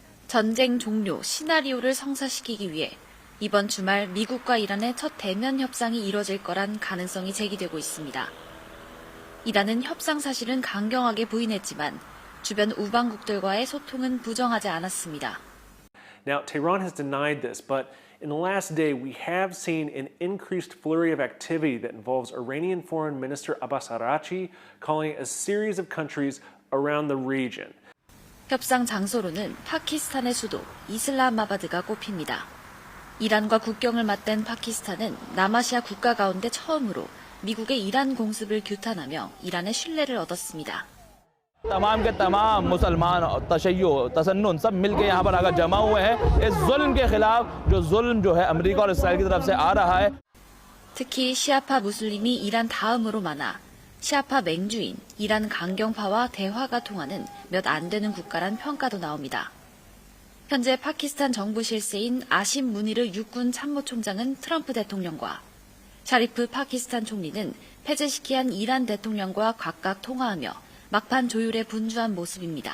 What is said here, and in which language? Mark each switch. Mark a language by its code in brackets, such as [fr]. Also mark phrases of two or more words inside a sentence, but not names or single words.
[ko] 전쟁 종료 시나리오를 성사시키기 위해 이번 주말 미국과 이란의 첫 대면 협상이 이뤄질 거란 가능성이 제기되고 있습니다. 이란은 협상 사실은 강경하게 부인했지만 주변 우방국들과의 소통은 부정하지 않았습니다. [en] Now, Tehran has denied this, but in the last day we have seen an increased flurry of activity that involves Iranian Foreign Minister Abbas Araghchi calling a series of countries around the region. [ko] 협상 장소로는 파키스탄의 수도 이슬라마바드가 꼽힙니다. 이란과 국경을 맞댄 파키스탄은 남아시아 국가 가운데 처음으로 미국의 이란 공습을 규탄하며 이란의 신뢰를 얻었습니다. [ur] تمام کے تمام مسلمان تشیع تسنن سب مل کے یہاں پر آ کر جمع ہوئے ہیں اس ظلم کے خلاف جو ظلم جو ہے امریکہ اور اسرائیل کی طرف سے آ رہا ہے. [ko] 특히 시아파 무슬림이 이란 다음으로 많아 시아파 맹주인 이란 강경파와 대화가 통하는 몇 안 되는 국가란 평가도 나옵니다. 현재 파키스탄 정부 실세인 아심 무니르 육군 참모총장은 트럼프 대통령과 샤리프 파키스탄 총리는 페제시키안 이란 대통령과 각각 통화하며 막판 조율에 분주한 모습입니다.